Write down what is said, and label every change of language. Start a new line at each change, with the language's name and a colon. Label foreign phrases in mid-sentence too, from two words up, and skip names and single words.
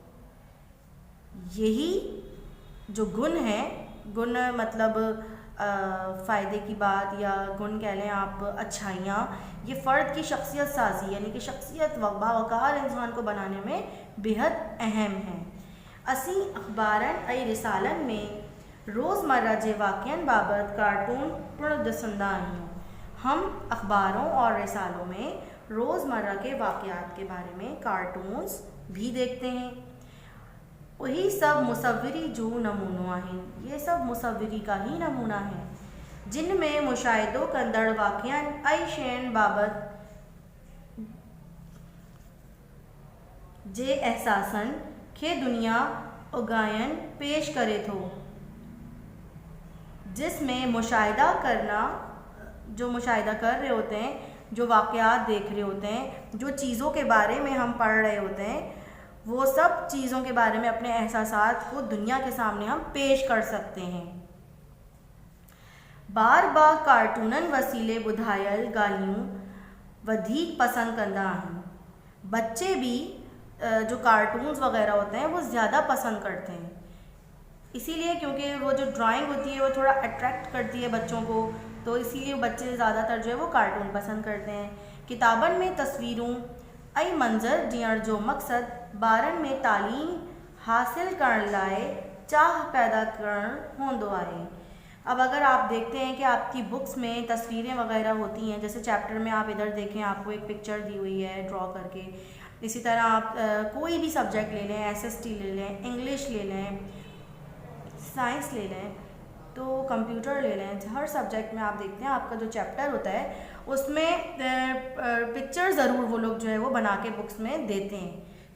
Hindi: यही जो गुण है, गुण मतलब फ़ायदे की बात या गुण कह लें आप, अच्छाइयाँ, ये फ़र्द की शख्सियत साज़ी यानी कि शख्सियत बावकार इंसान को बनाने में बेहद अहम है।
Sindhi: असी अखबारनि ऐं रिसालनि में रोज़मर्रा जे वाक़िअनि बाबति कार्टून पिण ॾिसंदा आहियूं।
Hindi: हम अखबारों और रिसालों में रोज़मर्रा के वाक़यात के बारे में कार्टून्स भी देखते हैं।
Sindhi: वही सब मुसव्विरी जो नमूनो आहिनि,
Hindi: ये सब मुसव्विरी का ही नमूना है, जिनमें
Sindhi: मुशाहिदो कंदड़ वाक़िअनि ऐं शयुनि बाबति जे एहसासनि खे दुनिया उगायन पेश करे थो,
Hindi: जिसमें मुशाहिदा करना, जो मुशाहिदा कर रहे होते हैं, जो वाक़यात देख रहे होते हैं, जो चीज़ों के बारे में हम पढ़ रहे होते हैं, वो सब चीज़ों के बारे में अपने एहसासात को दुनिया के सामने हम पेश कर सकते हैं।
Sindhi: बार बार कार्टूनन वसीले ॿुधायल ॻाल्हियूं वधीक पसंद कंदा आहिनि।
Hindi: बच्चे भी जो कार्टून्स वगैरह होते हैं वो ज़्यादा पसंद करते हैं, इसीलिए क्योंकि वो जो ड्राइंग होती है वो थोड़ा अट्रैक्ट करती है बच्चों को, तो इसीलिए बच्चे ज़्यादातर जो है वो कार्टून पसंद करते हैं।
Sindhi: किताबन में तस्वीरूं ऐं मंज़र ॾियण जो मक़सद ॿारनि में तालीम हासिल करण लाइ चाह पैदा करण होंदो आहे।
Hindi: अब अगर आप देखते हैं कि आपकी बुक्स में तस्वीरें वगैरह होती हैं, जैसे चैप्टर में आप इधर देखें, आपको एक पिक्चर दी हुई है ड्रॉ करके, इसी तरह आप कोई भी सब्जेक्ट ले लें, SST ले लें, इंग्लिश ले लें, साइंस ले लें, तो कंप्यूटर ले लें, हर सब्जेक्ट में आप देखते हैं आपका जो चैप्टर होता है उसमें पिक्चर ज़रूर वो लोग जो है वो बना के बुक्स में देते हैं।